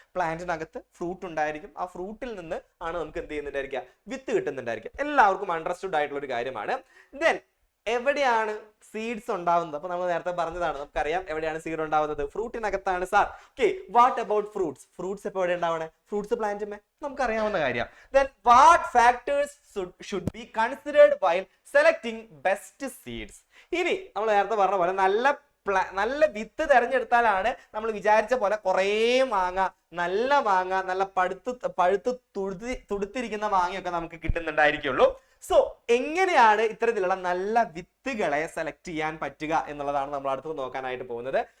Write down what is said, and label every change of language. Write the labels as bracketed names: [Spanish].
[Malayalam] പ്ലാന്റിനകത്ത് fruit ഉണ്ടായിരിക്കും, ആ ഫ്രൂട്ടിൽ നിന്ന് ആണ് നമുക്ക് എന്ത് ചെയ്യുന്നുണ്ടായിരിക്കുക? വിത്ത് കിട്ടുന്നുണ്ടായിരിക്കുക. എല്ലാവർക്കും അണ്ടർസ്റ്റുഡ് ആയിട്ടുള്ള ഒരു കാര്യമാണ്. ദെൻ എവിടെയാണ് സീഡ്സ് ഉണ്ടാവുന്നത്? അപ്പൊ നമ്മൾ നേരത്തെ പറഞ്ഞതാണ്, നമുക്കറിയാം എവിടെയാണ് സീഡ് ഉണ്ടാവുന്നത്? ഫ്രൂട്ടിനകത്താണ് sir. Okay, [English] What about fruits? [Malayalam] Fruits എപ്പോൾ എവിടെ ഉണ്ടാവണേ? ഫ്രൂട്ട്സ് പ്ലാന്റുമേ, നമുക്കറിയാവുന്ന കാര്യം. [English] Then what factors should be considered while selecting best seeds? [Malayalam] ഇനി നമ്മൾ നേരത്തെ പറഞ്ഞ പോലെ നല്ല വിത്ത് തെരഞ്ഞെടുത്താലാണ് നമ്മൾ വിചാരിച്ച പോലെ കുറേ മാങ്ങ, നല്ല പഴുത്ത് തുടുത്തിരിക്കുന്ന മാങ്ങയൊക്കെ നമുക്ക് കിട്ടുന്നുണ്ടായിരിക്കുള്ളൂ. സോ എങ്ങനെയാണ് ഇത്തരത്തിലുള്ള നല്ല വിത്തുകളെ സെലക്ട് ചെയ്യാൻ പറ്റുക എന്നുള്ളതാണ് നമ്മൾ അടുത്ത് നോക്കാനായിട്ട് പോകുന്നത്.